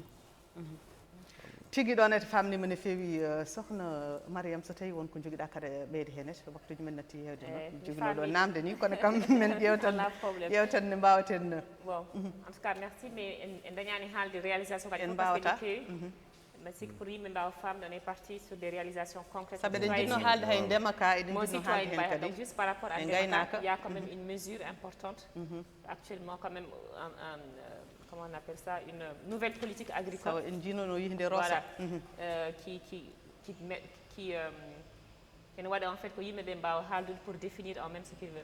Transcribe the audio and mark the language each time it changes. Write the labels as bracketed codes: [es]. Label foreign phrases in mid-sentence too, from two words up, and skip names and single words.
[ff] tigi ɗon ete famnima no feewi sohna Mariame so tawi wonko joguiɗa kada ɓeyde hen ete waktuji men natti hewde no joguino ɗo namde ni kono kam men ƴewtan ne mbawaten [fr] bon en tout cas merci mais [ff] en dañani haalde réalisation kadi en [fr] parce que [ff] mbawata ɗi keewi mais sikki pour yimɓe mbawa famde [fr] on est parti sur des réalisations concrètes [ff] saabu eɗen jinno haalde hay ndema ka eɗen jinno haalde hen kadi [fr] donc juste par rapport à [ff] gaynaka [fr] il y a quand même une mesure importante actuellement quand même comment on appelle ça, une nouvelle politique agricole. Voilà, qui en fait pour définir en même ce qu'ils veulent.